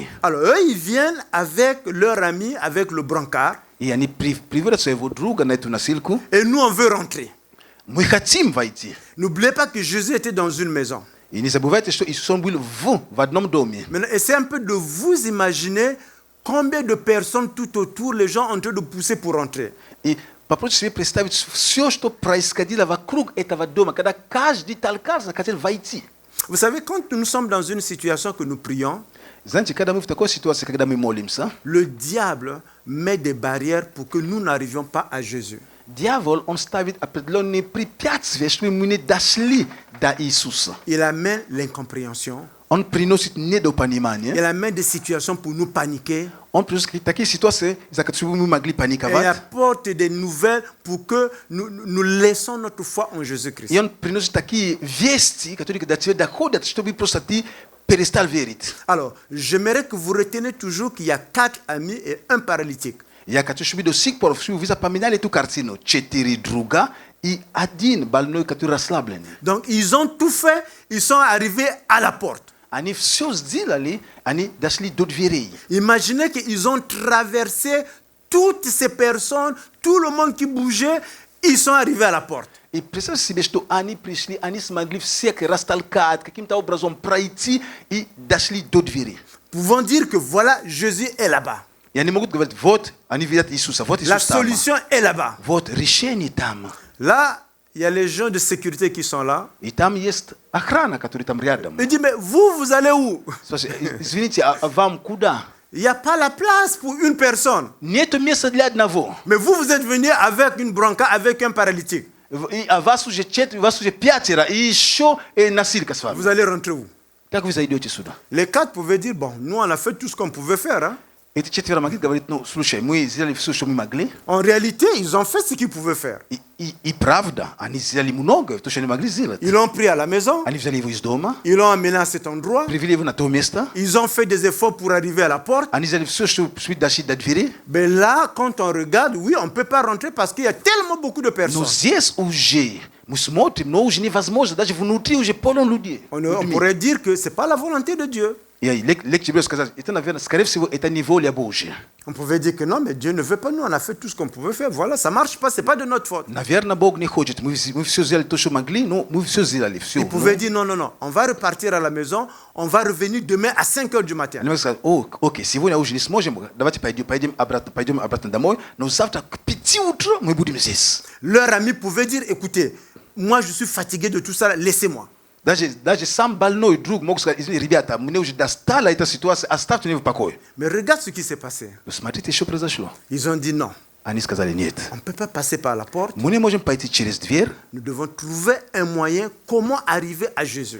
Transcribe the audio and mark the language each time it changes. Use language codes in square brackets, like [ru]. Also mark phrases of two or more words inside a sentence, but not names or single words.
[fr] Alors eux, ils viennent avec leur ami, avec le brancard, [ru] И они приводят своего друга на эту носилку. [fr] et nous, on veut rentrer. [ru] Мы хотим войти. [fr] N'oubliez pas que Jésus était dans une maison. [ru] И не забывайте, что Иисус был в одном доме. [fr] Maintenant, essayez un peu de vous imaginer combien de personnes tout autour, les gens en train de pousser pour rentrer. [ru] И попробуйте себе представить все, что происходило вокруг этого дома, когда каждый толкался, хотел войти. [fr] Vous savez, quand nous sommes dans une situation que nous prions, [ru] Знаете, когда мы в такой ситуации, когда мы молимся, [fr] le diable met des barrières pour que nous n'arrivions pas à Jésus. [ru] дьявол, он ставит определенные препятствия, чтобы мы не дошли до Иисуса. [fr] Il amène l'incompréhension. [ru] Он приносит недопонимание. [fr] Il amène des situations pour nous paniquer. [ru] Он приносит такие ситуации, за которые мы могли [fr] Et il [ru] паниковать. [fr] apporte des nouvelles pour que nous laissons notre foi en Jésus-Christ. [ru] И он приносит такие вести, которые до тебя доходят, чтобы просто ты перестал верить. [fr] Alors, j'aimerais que vous reteniez toujours qu'il y a 4 amis et un paralytique. [ru] Я хочу, чтобы до сих пор вы запоминали эту картину. 4 друга и один больной, который расслабленный. [fr] Donc, ils ont tout fait, ils sont arrivés à la porte. [ru] Они все сделали, они дошли до дверей. [fr] Imaginez qu'ils ont traversé toutes ces personnes, tout le monde qui bougeait, ils sont arrivés à la porte. [ru] И представьте себе, что они пришли, они смогли всех растолкать, каким-то образом пройти и дошли до двери. [fr] Pouvons dire que voilà, Jésus est là-bas. [ru] И они могут говорить, вот, они видят Иисуса, вот [fr] La [ru] Иисус там. [fr] solution est là-bas. [ru] Вот решение там. [fr] Là, il y a les gens de sécurité qui sont là. [ru] И там есть охрана, которая там рядом. [fr] Il dit, mais vous allez où? [ru] Спрашивает, извините, а вам куда? [fr] Il n'y a pas la place pour une personne. [ru] Нету места для одного. [fr] Mais vous êtes venus avec une brancard, avec un paralytique. [ru] А вас уже 4, вас уже 5, и еще носилка с вами. [fr] Vous allez rentrer où? [ru] Как вы зайдете сюда? [fr] Les 4 pouvaient dire, bon, nous on a fait tout ce qu'on pouvait faire. Hein. [ru] Эти 4 могли говорить, ну, слушай, мы сделали все, что мы могли. [fr] En réalité, ils ont fait ce qu'ils pouvaient faire. [ru] И правда, они сделали много, то, что они могли сделать. [fr] Ils l'ont pris à la maison, [ru] Они взяли его из дома, [fr] ils l'ont amené à cet endroit, [ru] привели его на то место, [fr] ils ont fait des efforts pour arriver à la porte. [ru] они сделали все, чтобы дошли до двери. [fr] Mais là, quand on regarde, oui, on ne peut pas rentrer parce qu'il y a tellement beaucoup de [ru] Но [fr] personnes. [ru] здесь уже, мы смотрим, но уже невозможно, даже внутри уже полно людей. [fr] On pourrait dire que ce n'est pas la volonté de Dieu. [ru] И легче было сказать, это, наверное, скорее всего, это не воля Божья. [fr] On pouvait dire que non, mais Dieu ne veut pas, nous, on a fait tout ce qu'on pouvait faire. Voilà, ça ne marche pas, ce n'est pas de notre faute. [ru] Наверное, Бог не хочет. Мы все сделали то, что могли, но мы все сделали. Все. [fr] Il pouvait dire non, non, non, on va repartir à la maison, on va revenir demain à 5 heures du matin. [ru] Они могли сказать, окей, сегодня уже не сможем, давайте пойдем обратно домой, но завтра к 5 утра мы будем здесь. [fr] Leur ami pouvait dire, écoutez, moi je suis fatigué de tout ça, laissez-moi. [ru] Даже сам больной друг мог сказать, извините, ребята, мне уже достала эта ситуация, оставьте меня в покое. [fr] Mais regarde ce qui s'est passé. [ru] Но смотрите, что произошло. [fr] Ils ont dit non. [ru] Они сказали, нет. [fr] On ne peut pas passer par la porte. [ru] Мы не можем пойти через дверь, [fr] Nous devons trouver un moyen comment arriver à Jésus.